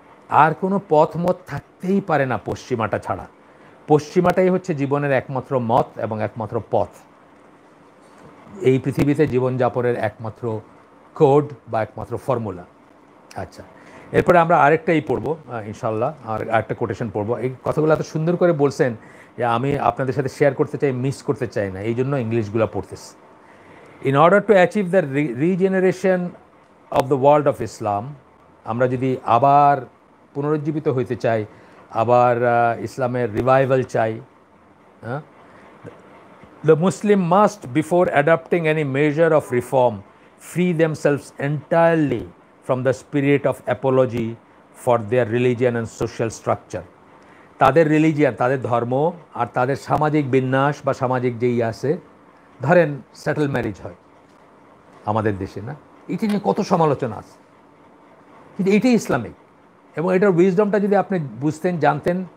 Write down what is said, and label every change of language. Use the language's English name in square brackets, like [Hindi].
[Bangla] আর কোনো পথ মত থাকতেই পারে না পশ্চিমাটা ছাড়া। পশ্চিমাটাই হচ্ছে জীবনের একমাত্র মত এবং একমাত্র পথ, এই পৃথিবীতে জীবনযাপনের একমাত্র কোড বা একমাত্র ফর্মুলা। আচ্ছা, এরপরে আমরা আরেকটাই পড়বো ইনশাল্লাহ, আর আরেকটা কোটেশন পড়বো। এই কথাগুলো এত সুন্দর করে বলছেন যে আমি আপনাদের সাথে শেয়ার করতে চাই, মিস করতে চাই না, এই জন্য ইংলিশগুলো পড়তেছি। [English] in order to achieve the regeneration of the world of Islam, [Bangla] আমরা যদি আবার পুনরুজ্জীবিত হইতে চাই, আবার ইসলামের রিভাইভাল চাই, হ্যাঁ, [English] the Muslim must, before adopting any measure of reform, free themselves entirely from the spirit of apology for their religion and social structure. [Bangla] তাদের রিলিজিয়ান, তাদের ধর্ম আর তাদের সামাজিক বিন্যাস বা সামাজিক যেই আছে, ধরেন সেটেল ম্যারেজ হয় আমাদের দেশে, না, এটি নিয়ে কত সমালোচনা আছে, কিন্তু এটাই ইসলামিক, এবং এটার উইজডমটা যদি আপনি বুঝতেন, জানতেন।